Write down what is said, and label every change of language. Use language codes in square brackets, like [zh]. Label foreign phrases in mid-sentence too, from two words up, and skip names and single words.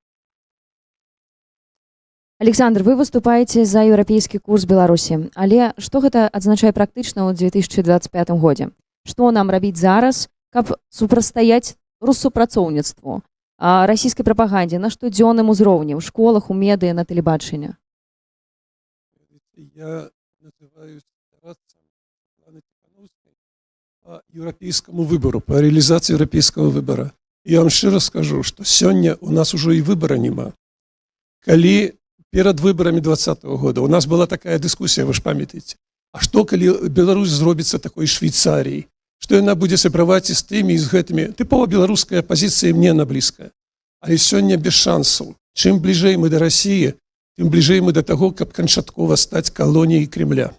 [be] Александр, вы выступаеце за еўрапейскі курс Беларусі, але што гэта адзначае практычна ў 2025 годзе? Што нам рабіць зараз, каб супрацьстаяць рассупрацоўніцтву, расійскай прапагандзе на штодзённым узроўні, ў школах, у медыа, на тэлебачанні? [ru] Я называюсь Светланой Тихановской по европейскому выбору, по реализации европейского выбора. [be] Я вам шчыра скажу, что сёння у нас уже и выбора нема. Калі [ru] перед выборами 2020 года у нас была такая дискуссия, [be] вы ж памятаеце, а что калі Беларусь зробіцца такой Швейцарией, что яна будзе сябраваць і з тымі, і з гэтымі. Тыпова беларуская пазіцыя мне на блізкая. Але сёння без шансаў. Чым бліжэй мы да России, тым бліжэй мы да таго, каб канчаткова стаць калоніяй Кремля.